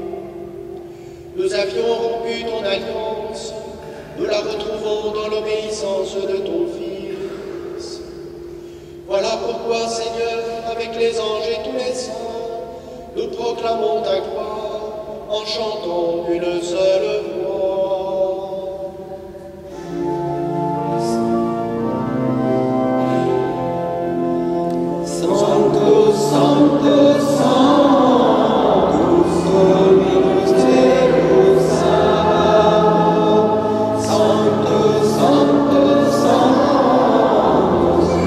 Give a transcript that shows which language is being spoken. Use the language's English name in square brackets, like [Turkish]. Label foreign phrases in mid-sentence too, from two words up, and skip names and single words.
[French] Nous avions rompu ton alliance, nous la retrouvons dans l'obéissance de ton Fils. Voilà pourquoi, Seigneur, avec les anges et tous les saints, nous proclamons ta gloire en chantant une seule voix. [Latin] Santo, Santo, Santo, Dominus Deus Sabaoth. Santo, Santo, Santo,